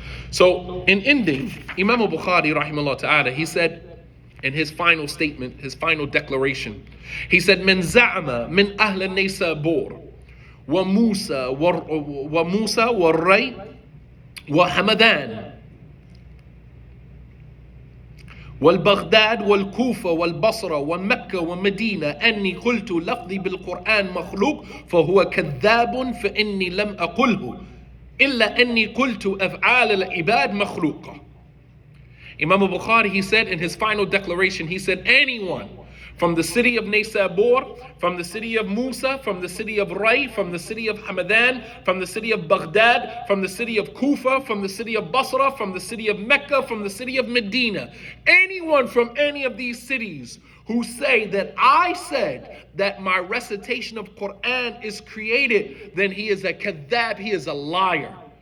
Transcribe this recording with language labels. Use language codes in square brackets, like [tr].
[en] So in ending, Imam Bukhari, rahimahullah ta'ala, he said in his final statement, his final declaration, he said, [ar] "Min za'ama min ahl Nishapur وموسى والري وحمدان والبغداد والكوفة والبصرة ومكة ومدينة أني قلت لفظي بالقرآن مخلوق فهو كذاب فإني لم أقله إلا أني قلت أفعال العباد مخلوقة. [en] Imam Bukhari, he said in his final declaration, he said, anyone from the city of Nishapur, from the city of Musa, from the city of Ray, from the city of Hamadan, from the city of Baghdad, from the city of Kufa, from the city of Basra, from the city of Mecca, from the city of Medina, anyone from any of these cities who say that I said that my recitation of Quran is created, then he is a kadhab, he is a liar.